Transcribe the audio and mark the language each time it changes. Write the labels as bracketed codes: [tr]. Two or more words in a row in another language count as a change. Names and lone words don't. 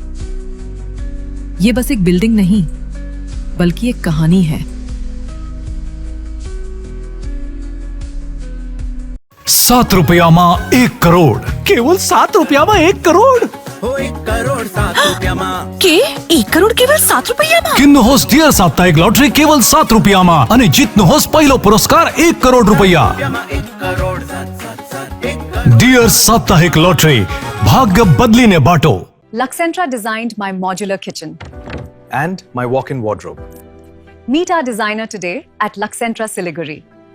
[hi] ये बस एक बिल्डिंग नहीं, बल्कि एक कहानी है। [ne] 7 रुपयामा 1 करोड़। केवल 7 रुपयामा 1 करोड़। के 1 करोड़ केवल 7 रुपयामा? किन्नुहोस् डियर साप्ताहिक लटरी केवल 7 रुपयामा अनि जित्नुहोस् पहिलो पुरस्कार 1 करोड़ रुपैयाँ। डियर साप्ताहिक लटरी, भाग्य बदलिने बाटो। [en] Luxentra designed my modular kitchen. And my walk-in wardrobe. Meet our designer today at Luxentra Siliguri.